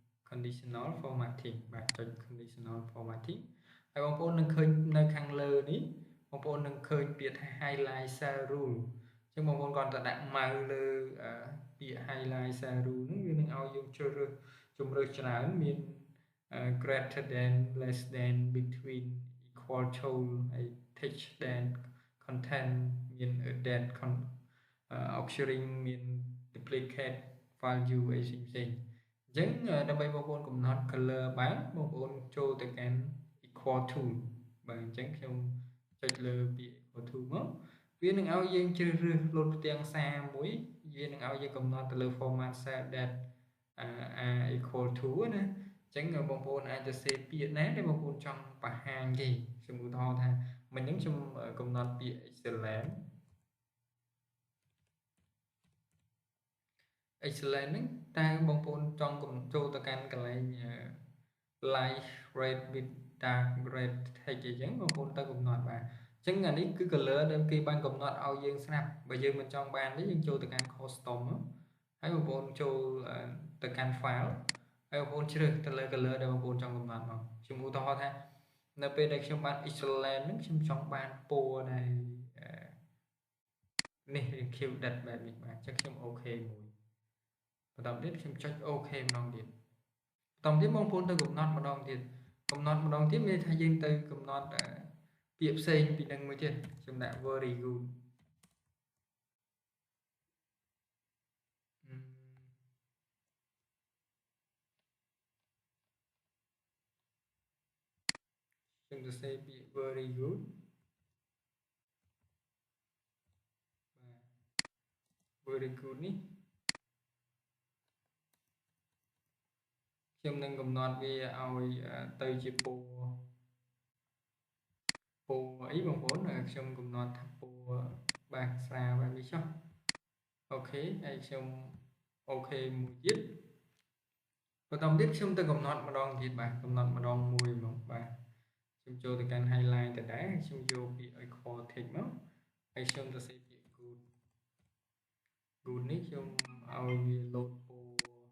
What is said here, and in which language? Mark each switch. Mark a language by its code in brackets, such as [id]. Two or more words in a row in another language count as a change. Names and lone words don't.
[km] បាទចុច [en] conditional formatting [km] ហើយបងប្អូននឹងឃើញនៅខាងលើនេះបងប្អូននឹងឃើញពាក្យថា [en] highlight cell rule [km] អញ្ចឹងបងប្អូនគាត់ទៅដាក់ mouse លើពាក្យ [en] highlight cell rule [km] ហ្នឹងវានឹង ឲ្យយើងជ្រើសរើសជម្រើសច្រើនមាន [en] greater than less than between equal to [km] ហើយ [en] text than content [km] មាន [en] than auxiliary [km] មាន [en] duplicate value [km] អី ផ្សេងអញ្ចឹងដើម្បីបងប្អូនកំណត់ color បានបងប្អូនចូលទៅកាន់ [en] equal to [km] បាទអញ្ចឹងខ្ញុំចុចលើពាក្យ [en] equal to [km] មកវានឹងឲ្យយើងជ្រើសរើសលោតផ្ទាំងសារមួយវានឹងឲ្យយើងកំណត់ទៅលើ [en] format cell that are equal to [km] ណាអញ្ចឹងបងប្អូនអាចទៅសេពាក្យណាដែលបងប្អូនចង់បង្ហាញទេខ្ញុំឧទាហរណ៍ថាមិញហ្នឹងខ្ញុំកំណត់ពាក្យ excellent ហ្នឹងតើបងប្អូនចង់ចូលទៅកាន់កន្លែង [en] light red with dark red text [km] អញ្ចឹងបងប្អូនទៅកំណត់បាទអញ្ចឹងអានេះគឺ color ដែលគេបានកំណត់ឲ្យយើងស្រាប់បើយើងមិនចង់បានទេយើងចូលទៅកាន់ custom ហើយបងប្អូនចូលទៅកាន់ file ហើយបងប្អូនជ្រើសទៅលើ color ដែលបងប្អូនចង់កំណត់មកខ្ញុំឧទាហរណ៍ថានៅពេលដែលខ្ញុំបាន excellent ហ្នឹងខ្ញុំចង់បានពណ៌ដែល នេះរៀងខៀវដិតបែបនេះបាទអញ្ចឹងខ្ញុំអូខេមួយបន្តទៀតខ្ញុំចុចអូខេម្ដងទៀតបន្តទៀតបងប្អូនទៅកំណត់ម្ដងទៀតមានថាយើងទៅកំណត់ពាក្យផ្សេងពីនឹងមួយទៀតខ្ញុំដាក់ [en] very good [km] ខ្ញុំសរសេរពាក្យ [en] very good [km] បាទ [en] very good [km] នេះខ្ញុំនឹងកំណត់វាឲ្យទៅជាពណ៌ អីបងប្អូនខ្ញុំកំណត់ថាពណ៌បាទស្រាលបែបនេះចុះអូខេហើយខ្ញុំអូខេមួយទៀតបន្តទៀតខ្ញុំទៅកំណត់ម្ដងទៀតបាទកំណត់ម្ដងមួយហ្មងបាទខ្ញុំចូលទៅកាន់ highlight ទៅដែរខ្ញុំយកពាក្យឲ្យ [en] core text [km] មកហើយខ្ញុំទៅសេពាក្យ good នេះខ្ញុំឲ្យវាលោតពណ៌